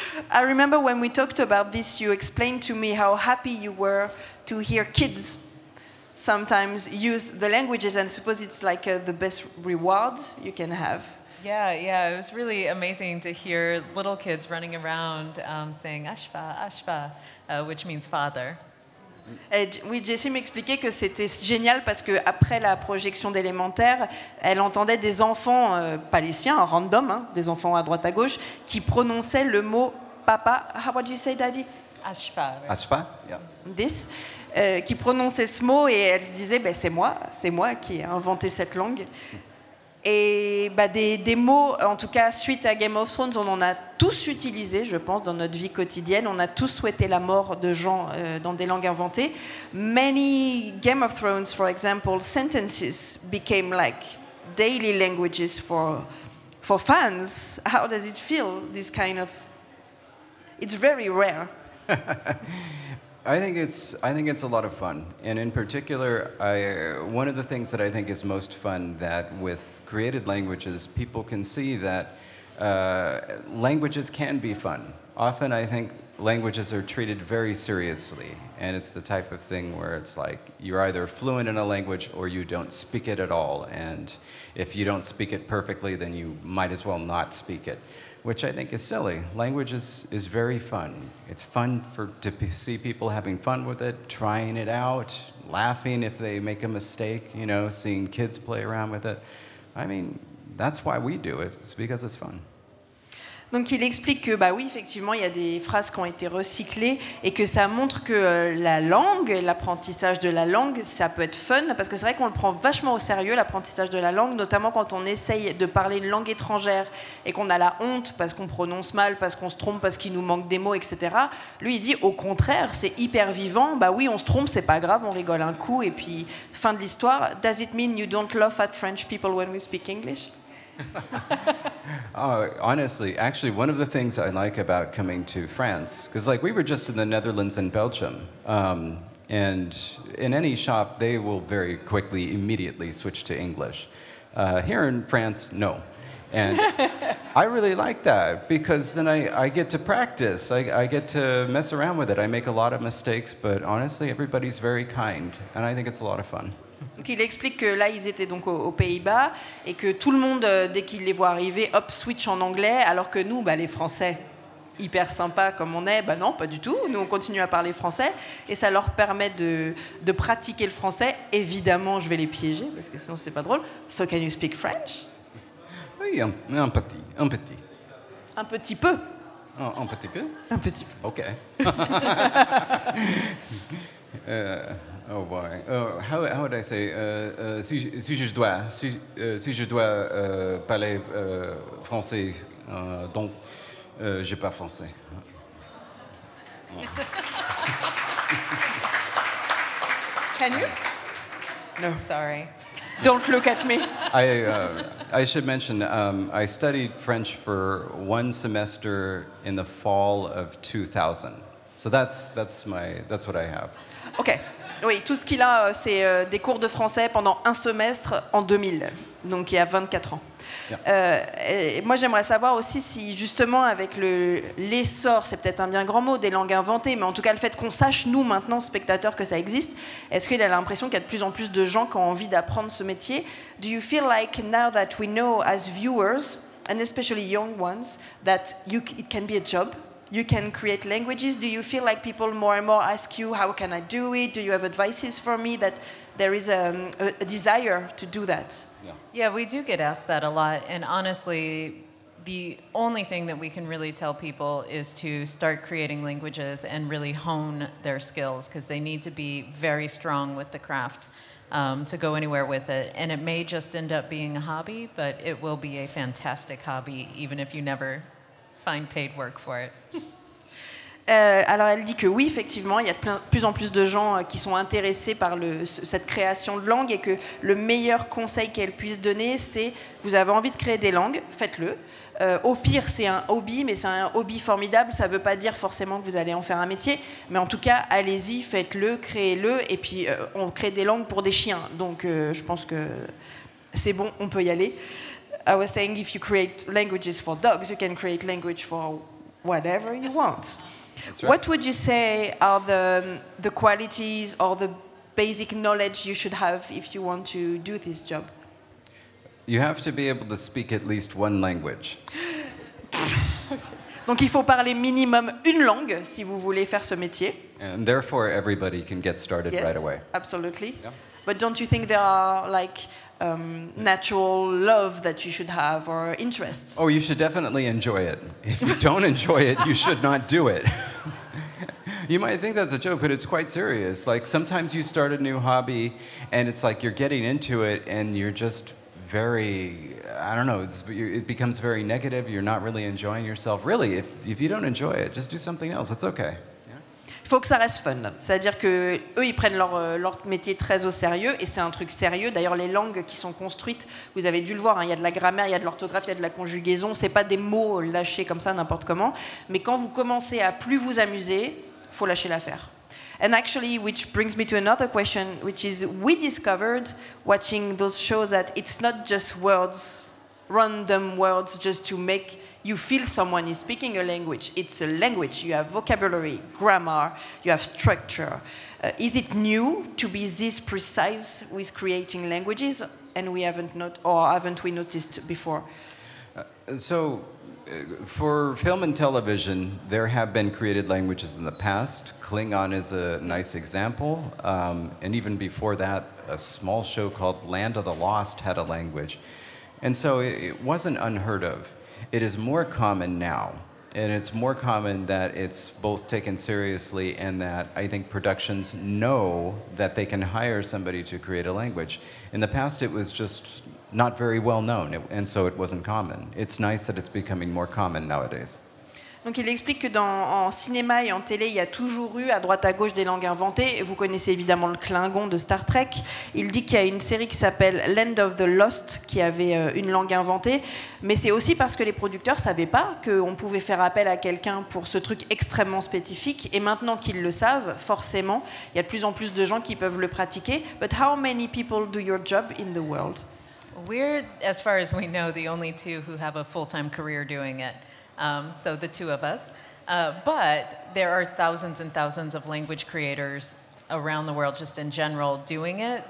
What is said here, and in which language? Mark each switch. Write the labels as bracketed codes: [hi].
[en] I remember when we talked about this, you explained to me how happy you were to hear kids sometimes use the languages, and I suppose it's like the best reward you can have. Yeah, it was really amazing to hear little kids running around saying Ashfa, Ashfa, which means father. [fr] Oui, Jessie m'expliquait que c'était génial parce qu'après la projection d'Élémentaire, elle entendait des enfants, pas les siens, random, hein, des enfants à droite à gauche, qui prononçaient le mot papa. [en] How do you say, Daddy? Ashfa. Right? Ashfa, yeah. This. [fr] Qui prononçait ce mot et elle se disait c'est moi qui ai inventé cette langue. Et des mots, en tout cas suite à Game of Thrones, on en a tous utilisé, je pense, dans notre vie quotidienne. On a tous souhaité la mort de gens dans des langues inventées. [en] Many Game of Thrones, for example, sentences became like daily languages for fans. How does it feel? This kind of, it's very rare. I think it's a lot of fun, and in particular, one of the things that I think is most fun that with created languages, people can see that languages can be fun. Often, I think languages are treated very seriously, and it's the type of thing where it's like you're either fluent in a language or you don't speak it at all, and if you don't speak it perfectly, then you might as well not speak it, which I think is silly. Language is very fun. It's fun to see people having fun with it, trying it out, laughing if they make a mistake, seeing kids play around with it. I mean, that's why we do it, it's because it's fun. [fr] Donc il explique que bah oui, effectivement, il y a des phrases qui ont été recyclées et que ça montre que la langue, l'apprentissage de la langue, ça peut être fun, parce que c'est vrai qu'on le prend vachement au sérieux, l'apprentissage de la langue, notamment quand on essaye de parler une langue étrangère et qu'on a la honte parce qu'on prononce mal, parce qu'on se trompe, parce qu'il nous manque des mots, etc. Lui, il dit au contraire, c'est hyper vivant, bah oui, on se trompe, c'est pas grave, on rigole un coup, et puis fin de l'histoire. [en] Does it mean you don't laugh at French people when we speak English? Honestly, actually, one of the things I like about coming to France, because like we were just in the Netherlands and Belgium, and in any shop, they will very quickly, immediately switch to English. Here in France, no. And I really like that, because then I get to practice. I get to mess around with it. I make a lot of mistakes, but honestly, everybody's very kind, and I think it's a lot of fun. [fr] Donc il explique que là, ils étaient donc aux Pays-Bas et que tout le monde, dès qu'ils les voient arriver, hop, switch en anglais, alors que nous, bah, les Français, hyper sympas comme on est, bah non, pas du tout. Nous, on continue à parler français et ça leur permet de pratiquer le français. Évidemment, je vais les piéger parce que sinon, c'est pas drôle. [en] So, can you speak French? [fr] Oui, un petit. Un petit peu. Un petit peu? Un petit peu. [en] OK. Oh boy. How would I say? [fr] Si je dois parler français, donc je parle français. [en] Can you? No, sorry. Don't look at me. I should mention I studied French for 1 semester in the fall of 2000. So that's what I have. OK. [fr] Oui, tout ce qu'il a, c'est des cours de français pendant 1 semestre en 2000, donc il y a 24 ans. Et moi, j'aimerais savoir aussi si, justement, avec l'essor, c'est peut-être un bien grand mot, des langues inventées, mais en tout cas, le fait qu'on sache, nous, maintenant, spectateurs, que ça existe, est-ce qu'il a l'impression qu'il y a de plus en plus de gens qui ont envie d'apprendre ce métier? [en] Do you feel like, now that we know as viewers, and especially young ones, that it can be a job? You can create languages. Do you feel like people more and more ask you, how can I do it? Do you have advices for me? That there is a desire to do that? Yeah, we do get asked that a lot. And honestly, the only thing that we can really tell people is to start creating languages and really hone their skills, because they need to be very strong with the craft to go anywhere with it. And it may just end up being a hobby, but it will be a fantastic hobby, even if you never find paid work for it. [fr] Alors elle dit que oui, effectivement, il y a de plus en plus de gens qui sont intéressés par cette création de langue, et que le meilleur conseil qu'elle puisse donner, c'est: vous avez envie de créer des langues, faites-le. Au pire, c'est un hobby, mais c'est un hobby formidable. Ça ne veut pas dire forcément que vous allez en faire un métier, mais en tout cas, allez-y, faites-le, créez-le, et puis on crée des langues pour des chiens. Donc je pense que c'est bon, on peut y aller. [en] I was saying, if you create languages for dogs, you can create language for whatever you want. That's right. What would you say are the qualities or the basic knowledge you should have if you want to do this job? You have to be able to speak at least one language. [fr] Donc il faut parler minimum une langue si vous voulez faire ce métier. [en] And therefore, everybody can get started right away. Absolutely. Yeah. But don't you think there are like natural love that you should have, or interests? Oh, you should definitely enjoy it. If you don't enjoy it, you should not do it. You might think that's a joke, but it's quite serious. Like sometimes you start a new hobby and it's like you're getting into it and you're just very, I don't know, it becomes very negative. You're not really enjoying yourself. Really, if you don't enjoy it, just do something else. It's okay. [fr] Il faut que ça reste fun. C'est-à-dire qu'eux, ils prennent leur métier très au sérieux, et c'est un truc sérieux. D'ailleurs, les langues qui sont construites, vous avez dû le voir, hein, il y a de la grammaire, il y a de l'orthographe, il y a de la conjugaison. C'est pas des mots lâchés comme ça, n'importe comment. Mais quand vous commencez à plus vous amuser, il faut lâcher l'affaire. [en] And actually, which brings me to another question, which is, we discovered, watching those shows, that it's not just words, random words, just to make you feel someone is speaking a language. It's a language. You have vocabulary, grammar, you have structure. Is it new to be this precise with creating languages, and we haven't we noticed before? For film and television, there have been created languages in the past. Klingon is a nice example. And even before that, a small show called Land of the Lost had a language. And so it wasn't unheard of. it is more common now. And it's more common that it's both taken seriously and that I think productions know that they can hire somebody to create a language. In the past, it was just not very well known, and so it wasn't common. It's nice that it's becoming more common nowadays. [fr] Donc il explique que en cinéma et en télé, il y a toujours eu à droite à gauche des langues inventées. Et vous connaissez évidemment le Klingon de Star Trek. Il dit qu'il y a une série qui s'appelle Land of the Lost qui avait une langue inventée. Mais c'est aussi parce que les producteurs ne savaient pas qu'on pouvait faire appel à quelqu'un pour ce truc extrêmement spécifique. Et maintenant qu'ils le savent, forcément, il y a de plus en plus de gens qui peuvent le pratiquer. [en] But how many people do your job in the world? We're, as far as we know, the only two who have a full-time career doing it. So the two of us. But there are thousands and thousands of language creators around the world just in general doing it.